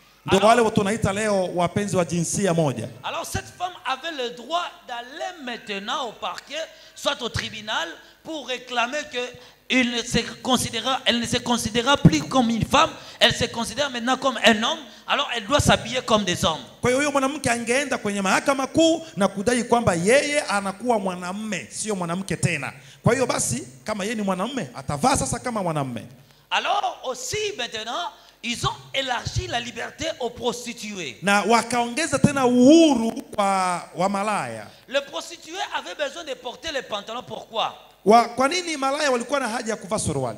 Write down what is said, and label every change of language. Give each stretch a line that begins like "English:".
Swahili: Ndio wale watu tunaita leo wapenzi wa jinsia moja.
French: Alors cette femme avait le droit d'aller maintenant au parquet, soit au tribunal, pour réclamer que elle ne se considéra plus comme une femme, elle se considère maintenant comme un homme, alors elle doit s'habiller comme des hommes.
Swahili: Kwa hiyo mwanamke angeenda kwenye mahakama kuu na kudai kwamba yeye anakuwa mwanamume, sio mwanamke tena. Kwa hiyo basi kama yeye ni mwanamume, atavaa sasa kama mwanamume.
French: Alors aussi maintenant ils ont élargi la liberté aux prostituées.
Swahili: Na wakaongeza tena uhuru kwa wamalaya.
French: Le prostitué avait besoin de porter les pantalons, pourquoi?
Swahili: Kwa nini malaya walikuwa na haja ya kuvaa suruali?